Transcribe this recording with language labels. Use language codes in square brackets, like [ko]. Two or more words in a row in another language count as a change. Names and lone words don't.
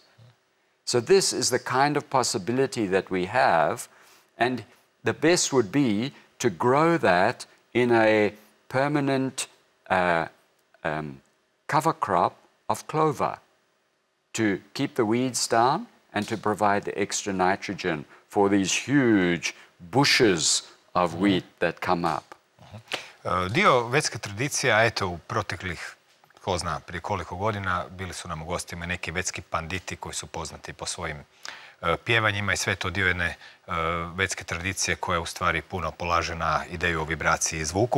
[en] So this is the kind of possibility that we have, and the best would be to grow that in a permanent cover crop of clover to keep the weeds down and to provide the extra nitrogen for these huge bushes of wheat that come up. [bs] Dio vedske tradicije, a eto u proteklih, ko zna, prije koliko godina, bili su nam u gostima neki vedski panditi koji su poznati po svojim pjevanjima i sve to dio jedne vedske tradicije koja u stvari puno polaže na ideju o vibraciji i zvuku.